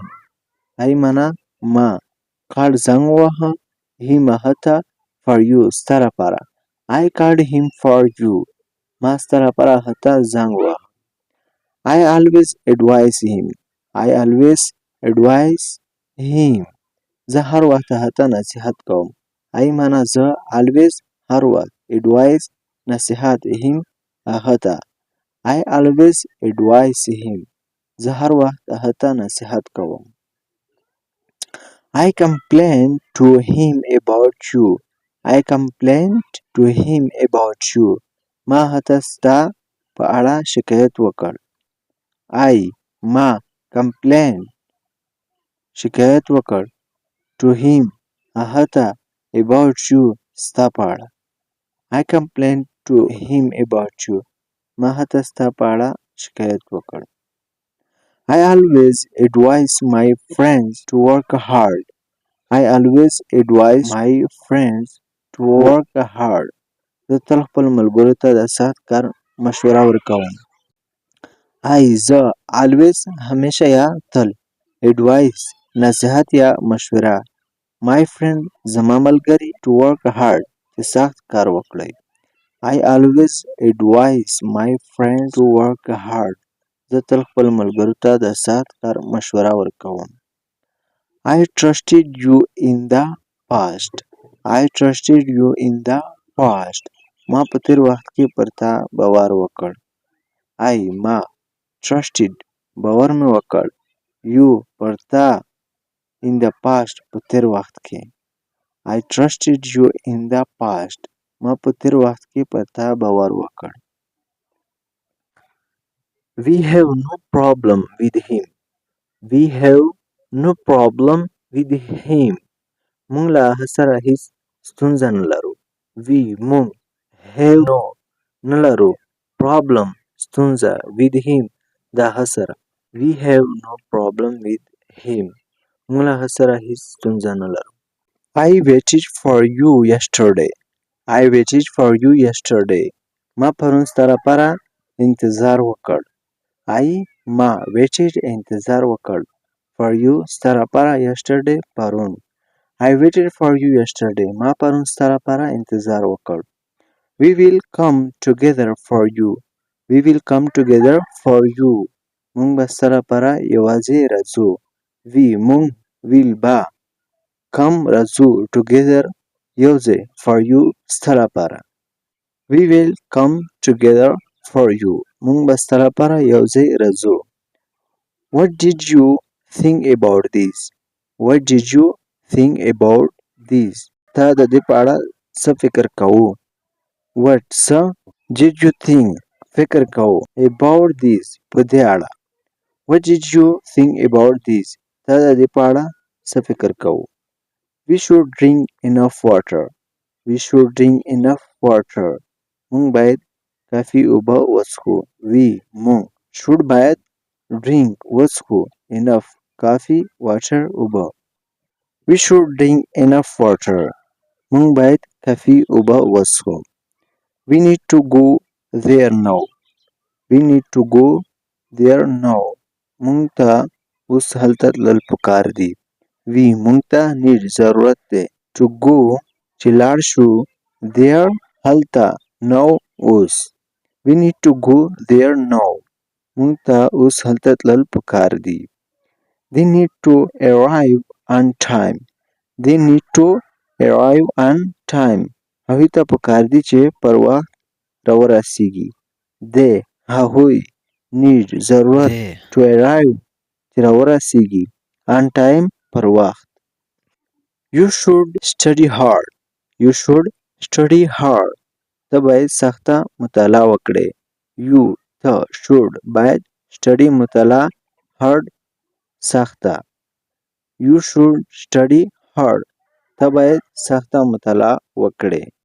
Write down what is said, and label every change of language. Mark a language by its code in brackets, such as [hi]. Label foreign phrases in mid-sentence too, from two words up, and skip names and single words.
[ps] I معنا ما called زنګ وواهه him هغه ته [en] for you [ps] ستا لپاره. [en] I called him for you. [ps] ما ستا لپاره هغه ته زنګ وواهه. [en] I always advise him. I always advise him. [ps] زه هر وخت هغه ته نصیحت کوم. I معنا زه always هر وخت advise نصیحت him هغه ته. [en] I always advise him. [ps] زه هر وخت هغه ته نصیحت کوم. [en] I complained to him about you. I complained to him about you. [ps] ما هغه ته ستا په اړه شکایت وکړ. ما complained شکایت وکړ [en] to him [ps] هغه ته [en] about you [ps] ستا په اړه. [en] I complained to him about you. [ps] ما هغه ته ستا په اړه شکایت وکړ. [en] I always advise my friends to work hard. I always advise my friends to work hard. [ps] زه تل خپل ملګرو ته د سخت کار مشوره ورکوم. زه always همیشه یا تل advise نصیحت یا مشوره [en] my friend [ps] زما ملګري [en] to work hard [ps] چې سخت کار وکړي. [en] I always advise my friends to work hard. [ps] زه تل خپل ملګرو ته د سخت کار مشوره ورکوم. [en] I trusted you in the past. I trusted you in the past. [ps] ما په تیر وخت کې پر تا باور وکړ. ما trusted باور مې وکړ. you پر تا [en] in the past [ps] په تیر وخت کې. [en] I trusted you in the past. [ps] ما په تیر وخت کې پر تا باور وکړ. [en] We have no problem with him. We have no problem with him. [ps] مونږ له هغه سره هیڅ ستونزه نه لرو. مونږ have نه لرو problem ستونزه [en] with him [ps] د هغه سره. [en] We have no problem with him. [ps] مونږ له هغه سره هیڅ ستونزه نه لرو. [en] I waited for you yesterday. I waited for you yesterday. [ps] ما پرون ستا لپاره انتظار وکړ. ما waited انتظار وکړ. [en] For you [ps] ستا لپاره yesterday پرون. [en] I waited for you yesterday. [ps] ما پرون ستا لپاره انتظار وکړ. [en] We will come together for you. We will come together for you. [ps] مونږ به ستا لپاره یوازې راځو. مونږ will به come راځو together یوځای [en] for you [ps] ستا لپاره. [en] We will come together for you. [ps] مونږ به ستا لپاره یوځای راځو. [en] What did you think about this? What did you think about this? [ps] تا د دې په اړه څه فکر کوو؟ What څه [en] did you think [ps] فکر کوو [en] about this [ps] په دې اړه. [en] What did you think about this? [ps] تا د دې په اړه څه فکر کوو؟ [en] We should drink enough water. We should drink enough water. [ps] مونږ باید کافي اوبه وڅښو. مونږ should باید drink وڅښو enough کافي water اوبه. [en] We should drink enough water. [ps] مونږ باید کافي اوبه وڅښو. [en] We need to go there now. We need to go there now. [ps] مونږ ته اوس هلته تلل پکار دي. مونږ ته need ضرورت دی. [en] To go [ps] چې لاړ شو there هلته now اوس. [en] We need to go there now. [ps] مونږ ته اوس هلته تلل پکار دي. [en] They need to arrive on time. They need to arrive on time. [ps] هغوی ته پکار دي چې پر وخت راورسیږي. هغوی need ضرورت [en] to arrive [ps] چې راورسیږي [en] on time [ps] پر وخت. [en] You should study hard. You should study hard. [ps] ته باید سخته مطالعه وکړې. ته should باید study مطالعه hard سخته. [en] You should study hard. [ps] ته باید سخته مطالعه وکړې.